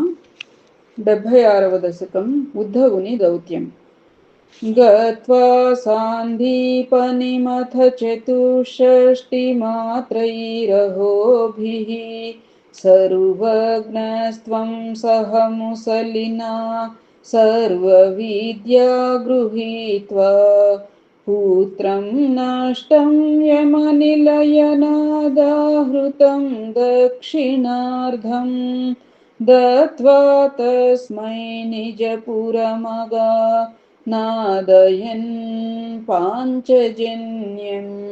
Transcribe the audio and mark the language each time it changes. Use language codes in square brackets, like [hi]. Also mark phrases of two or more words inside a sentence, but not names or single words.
[te] 76వ దశకం ఉద్ధవుని దౌత్యం. [sa] గత్వా సాందీపనిమథ చతుషష్టి మాత్రైరహోభిః సర్వజ్ఞస్త్వం సహ ముసలినా सर्वविद्या गृहीत्वा पुत्रं नष्टं यमनिलयनादाहृतं दक्षिणार्धं दत्त्वा तस्मै निजपुरमगा नादयन् पाञ्चजन्यम्.